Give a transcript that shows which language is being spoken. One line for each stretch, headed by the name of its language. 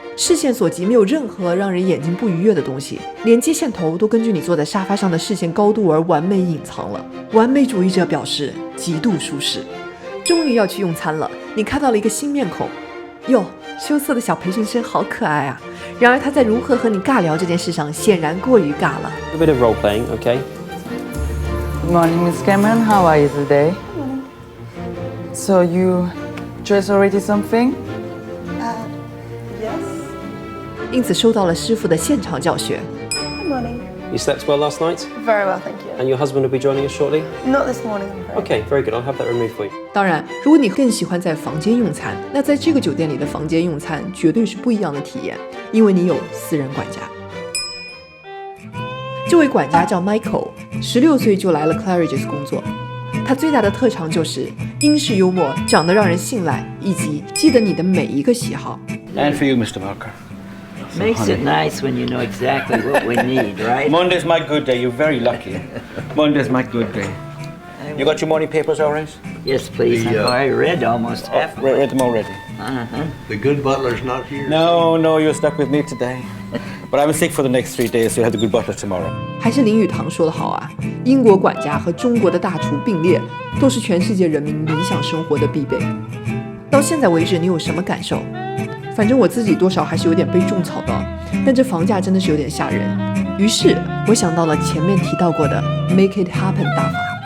Chinese: 视线所及，没有任何让人眼睛不愉悦的东西，连接线头都根据你坐在沙发上的视线高度而完美隐藏了。完美主义者表示极度舒适。终于要去用餐了，你看到了一个新面孔，哟，羞涩的小培训生好可爱啊！然而他在如何和你尬聊这件事上显然过于尬了。
English: A bit of role playing, okay? Good morning, Miss Cameron. How are you today? So you dress already something? Yes.
Chinese: 因此收到了师傅的现场教学。
English: Good morning. You slept well last night? Very well, thank you. And your husband will be joining us shortly? Not this morning, I'm afraid. Okay, very good. I'll have that removed for you.
Chinese: 当然，如果你更喜欢在房间用餐，那在这个酒店里的房间用餐绝对是不一样的体验，因为你有私人管家。这位管家叫 Michael，16岁就来了 Claridge's 工作。他最大的特长就是英式幽默，长得让人信赖，以及记得你的每一个喜好。
English: And for you, Mr. Barker. Makes it nice when you know exactly what we need, right? Monday's my good day. You're very lucky. Monday's my good day. You got your morning papers, Horace? Yes, please. I've already read almost half. Read them already. The good butler's not here. No, you're stuck with me today. But I'm sick for the next 3 days, so you'll have the good butler tomorrow.
Chinese: 还是林语堂说得好啊，英国管家和中国的大厨并列，都是全世界人民理想生活的必备。到现在为止，你有什么感受？反正我自己多少还是有点被种草的。但这房价真的是有点吓人。于是我想到了前面提到过的
English: Make it happen
Chinese: 大法。